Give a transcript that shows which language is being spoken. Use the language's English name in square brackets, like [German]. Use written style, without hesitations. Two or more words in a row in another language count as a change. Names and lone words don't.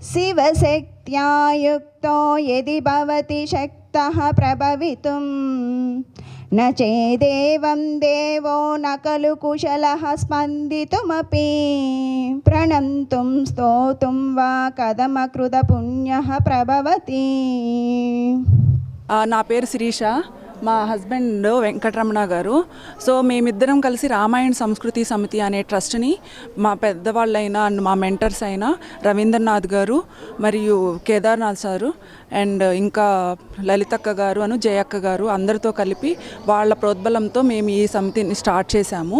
[Sanskrit] शिवशक्त्या युक्तो यदि भवति शक्तः प्रभवितुं न चेदेवं देवो न खलु कुशलः स्पन्दितुमपि प्रणन्तुं स्तोतुं वा कथमकृत पुण्यः प्रभवति। [Telugu] నా పేరు శిరీష, మా హస్బెండ్ వెంకటరమణ గారు. సో మేమిద్దరం కలిసి రామాయణ సంస్కృతి సమితి అనే ట్రస్ట్ని మా పెద్దవాళ్ళైన మా మెంటర్స్ అయిన రవీంద్రనాథ్ గారు మరియు కేదార్నాథ్ సారు అండ్ ఇంకా లలితక్క గారు జయక్క గారు అందరితో కలిపి వాళ్ళ ప్రోద్బలంతో మేము ఈ సమితిని స్టార్ట్ చేశాము.